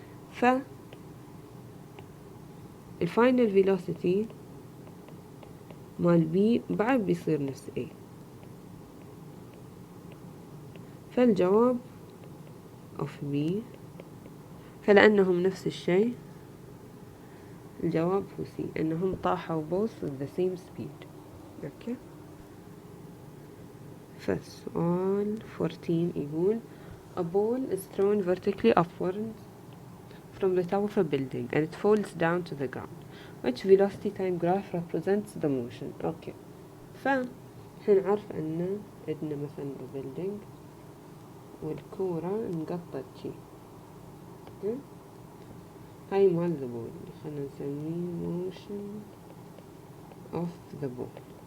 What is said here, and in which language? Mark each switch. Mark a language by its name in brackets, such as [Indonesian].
[Arabic] ف الفاينل فيلوسيتي مال بي بعد بيصير نفس ايه، فالجواب اوف بي، فلأنهم نفس الشيء الجواب هو سي، انهم طاحوا [English] both with the same speed. [Arabic] اوكي. فالسؤال 14 يقول [English] a ball is thrown vertically upwards from the top of a building and it falls down to the ground. Which velocity time graph represents the motion? [Arabic] اوكي. فحين عارف ان عندنا مثلا building والكورة انقطت شي، هاي مال [English] the ball، [Arabic] خلنا نسميه [English] motion of the ball.